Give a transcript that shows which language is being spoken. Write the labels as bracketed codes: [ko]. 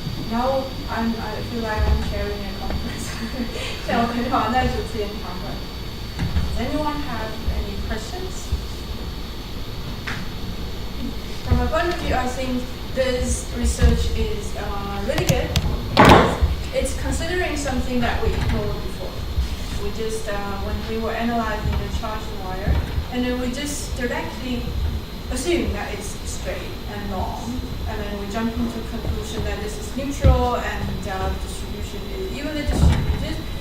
[en] No, I feel like I'm sharing a conference. [zh] 像我很好像在主持研讨会。 [en] Does anyone have any questions? From my point of view, I think this research is really good. It's considering something that we ignored before. We just, when we were analyzing the charged wire, and then we just directly assume that it's straight and long, and then we jump into the conclusion that this is neutral and distribution is evenly distributed.